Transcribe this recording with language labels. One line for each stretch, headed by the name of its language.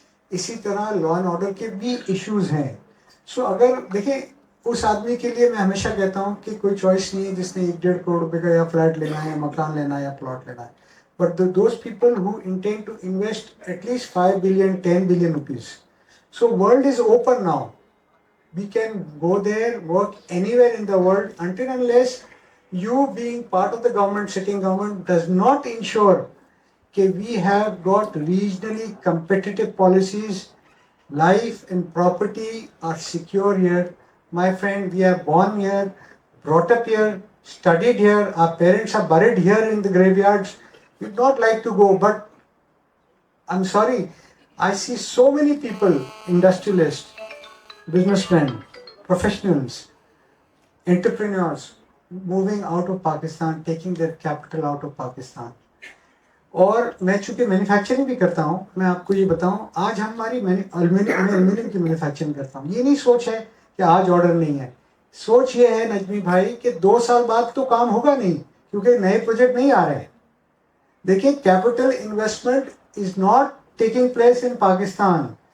Urdu: اسی طرح law and order کے بھی ایشوز ہیں. سو اگر دیکھیں, اس آدمی کے لیے میں ہمیشہ کہتا ہوں کہ کوئی چوائس نہیں ہے جس نے 1-1.5 کروڑ روپے کا یا فلیٹ لینا ہے, یا مکان لینا ہے, یا پلاٹ لینا ہے.
English: But those people who intend to invest at least 5 billion, 10 billion rupees. So world is open now. We can go there, work anywhere in the world, until unless you being part of the government, sitting government, does not ensure that we have got regionally competitive policies life and property are secure here. My friend, we are born here, brought up here, studied here, our parents are buried here in the graveyards. We'd not like to go, but I'm sorry, I see so many people, industrialists, businessmen, professionals, entrepreneurs moving out of Pakistan, taking their capital out of Pakistan.
Urdu: اور میں چونکہ manufacturing بھی کرتا ہوں, میں آپ کو یہ بتاؤں, آج ہماری ایلومینیم کی مینوفیکچرنگ کرتا ہوں. یہ نہیں سوچ ہے کہ آج آرڈر نہیں ہے. سوچ یہ ہے نجمی بھائی کہ 2 سال بعد تو کام ہوگا نہیں, کیونکہ نئے پروجیکٹ نہیں آ رہے ہیں.
English: دیکھیں, capital investment is not taking place in Pakistan.